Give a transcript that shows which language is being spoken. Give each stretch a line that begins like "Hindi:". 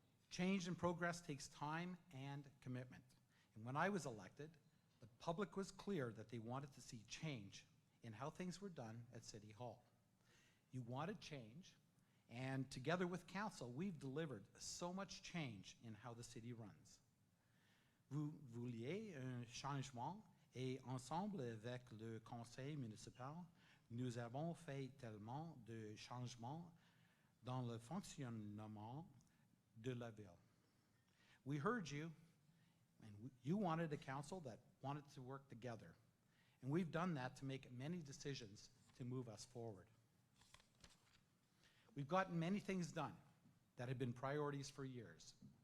English: Change and progress takes time and commitment. And when I was elected, the public was clear that they wanted to see change in how things were done at City Hall. You wanted change, and together with council, we've delivered so much change in how the city runs.
French: Vous vouliez un changement, et ensemble avec le conseil municipal, nous avons fait tellement de changements dans le fonctionnement de la ville.
English: We heard you, and you wanted a council that wanted to work together. And we've done that to make many decisions to move us forward. We've gotten many things done that have been priorities for years.